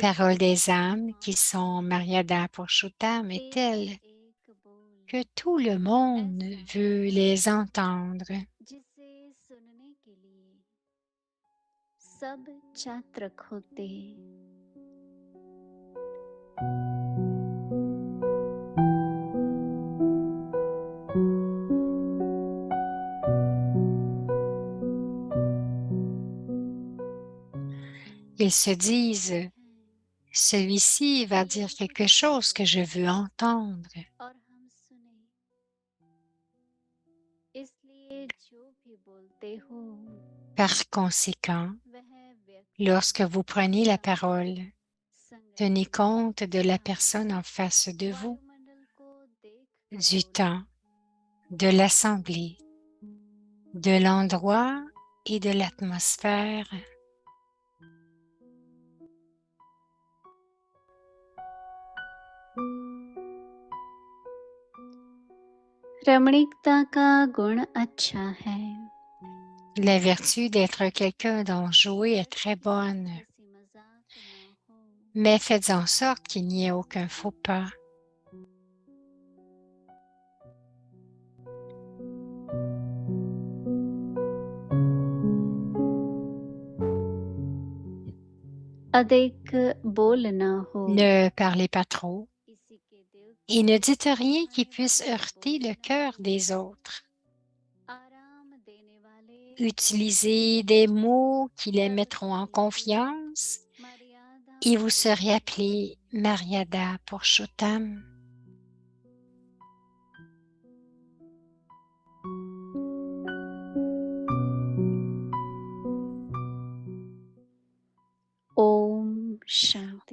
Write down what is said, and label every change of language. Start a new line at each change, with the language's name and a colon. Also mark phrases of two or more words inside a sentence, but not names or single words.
French: parole des âmes qui sont
Hindi: मर्यादा पुरुषोत्तम
French: est telle que tout le monde veut les entendre.
Hindi: जिसे सुनने के लिए सब चातक होते हैं।
French: Ils se disent, celui-ci va dire quelque chose que je veux entendre.
Hindi: और हम सुने इसलिए जो भी बोलते हो
French: Par conséquent,
Hindi: वह व्यक्ति
French: lorsque vous prenez la parole,
Hindi: संग
French: tenez compte de la personne en face de vous,
Hindi: वायुमंडल को देख
French: du temps, de l'assemblée, de l'endroit et de l'atmosphère.
Hindi: रमणीकता का गुण अच्छा है।
French: La vertu d'être quelqu'un d'enjoué est très bonne,
Hindi: हंसी मजाक ना हो
French: mais faites en sorte qu'il n'y ait aucun faux pas.
Hindi: अधिक बोलना हो
French: Ne parlez pas trop
Hindi: किसी के दिल
French: et ne dites rien qui puisse heurter le cœur des autres.
Hindi: आराम देने वाले
French: Utilisez des mots qui les mettront en confiance
Hindi: मर्यादा
French: et vous serez appelé
Hindi: मर्यादा पुरुषोत्तम. ओम शांति